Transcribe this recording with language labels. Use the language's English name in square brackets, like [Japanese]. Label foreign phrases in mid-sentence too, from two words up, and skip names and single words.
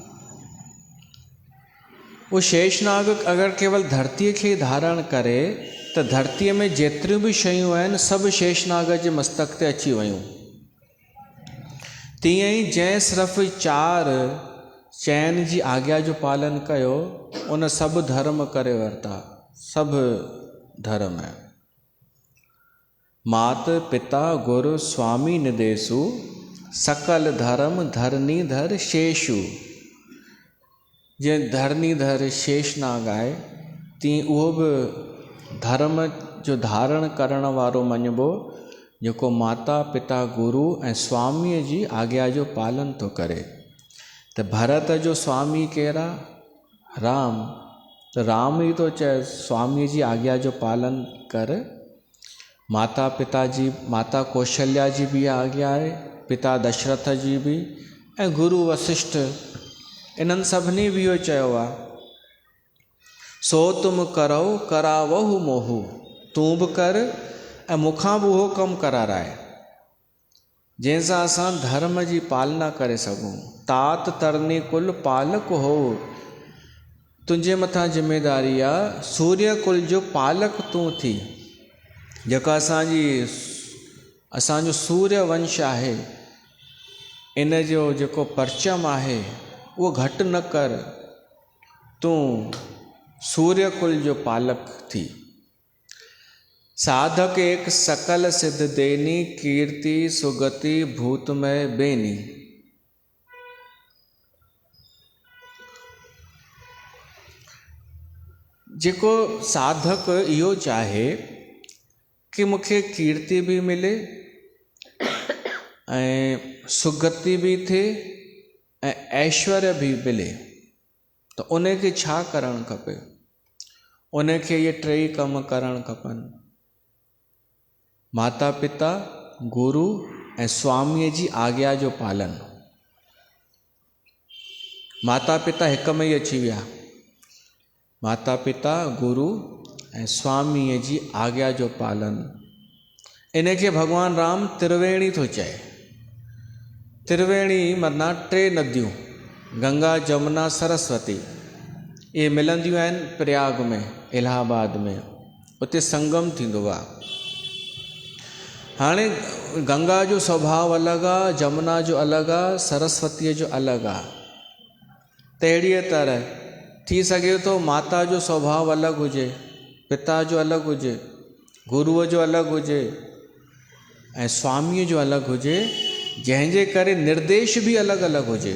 [Sindhi] वो शेषनाग अगरि केवल धरतीअ खे धारण करे त धरतीअ में जेतिरियूं बि शयूं आहिनि सभु शेषनाग जे मस्तक ते अची वियूं। तीअं ई जंहिं सिर्फ़ु 4 चइनि जी आज्ञा जो पालन कयो उन सभु धर्म करे वरिता, सभु धर्म। [Awadhi] मात पिता गुरु स्वामी निदेशु, सकल धर्म धरणीधर शेषु। [Sindhi] जीअं धरणीधर शेषनाग आहे तीअं उहो बि धर्म जो धारण करण वारो मञिबो जेको माता पिता गुरु ऐं स्वामीअ जी आज्ञा जो पालन थो करे। त भरत जो स्वामी केरु आहे? राम। त राम ई थो चए स्वामीअ जी आज्ञा जो पालन कर। माता पिता जी, माता कौशल्या जी बि आज्ञा आहे, पिता दशरथ जी बि, ऐं गुरु वशिष्ठ, इन्हनि सभिनी बि इहो चयो आहे [Awadhi] सो तुम करो करावहु मोहू। [Sindhi] तूं बि कर ऐं मूंखां बि उहो कमु कराराए जंहिंसां असां धर्म जी पालना करे सघूं। [Awadhi] तात तरनी कुल पालक हो। [Sindhi] तुंहिंजे मथां जिम्मेदारी आहे सूर्य कुल जो पालक तूं थी। जेका असांजो सूर्य वंश आहे इन जो जेको परचम आहे उहो घटि न कर, तूं सूर्य कुल जो पालक थी। [Awadhi] साधक एक सकल सिद्ध देनी, कीर्ति सुगति भूतमय बेनी। [Sindhi] जेको साधक इहो चाहे कि मूंखे कीर्ति भी मिले ऐं सुगति भी थिए ऐं ऐश्वर्य भी मिले, त उनखे छा करणु खपे? उनखे इहे टई कम करणु खपनि। माता पिता, गुरु ऐं स्वामीअ जी आज्ञा जो पालन। माता पिता हिक में ई अची विया। माता पिता, गुरु ऐं स्वामीअ जी आज्ञा जो पालन। इनखे भगवान राम त्रिवेणी थो चए। त्रिवेणी माना टे नदियूं, गंगा जमुना सरस्वती, ये मिलंदियूं आहिनि प्रयाग में, इलाहाबाद में। उते संगम थींदो आहे। हाणे गंगा जो स्वभाव अलॻि आहे, जमुना जो अलॻि आहे, सरस्वतीअ जो अलॻि आहे। त अहिड़ीअ तरह थी सघे थो माता जो स्वभाव अलॻि हुजे, पिता जो अलॻि हुजे, गुरुअ जो अलॻि हुजे ऐं स्वामीअ जो अलॻि हुजे, जंहिंजे करे निर्देश भी अलॻि अलॻि हुजे।